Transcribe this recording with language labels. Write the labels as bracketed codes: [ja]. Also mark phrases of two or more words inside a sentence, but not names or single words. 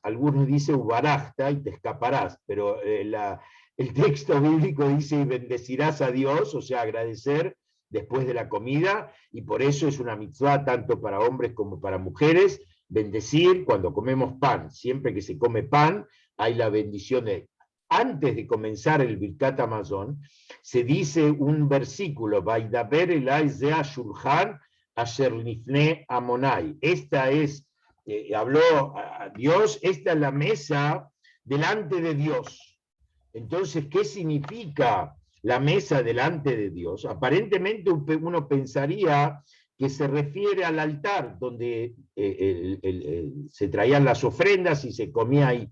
[es] Algunos dicen Ubarachta y te escaparás, pero el texto bíblico dice, y bendecirás a Dios, o sea, agradecer después de la comida, y por eso es una mitzvah tanto para hombres como para mujeres, bendecir cuando comemos pan. Siempre que se come pan, hay la bendición de... Antes de comenzar el Birkat Hamazon, se dice un versículo, [he] וידבר אלי זה השולחן אשר לפני ה. [es] Esta es, habló a Dios, esta es la mesa delante de Dios. Entonces, ¿qué significa la mesa delante de Dios? Aparentemente uno pensaría que se refiere al altar, donde se traían las ofrendas y se comía ahí.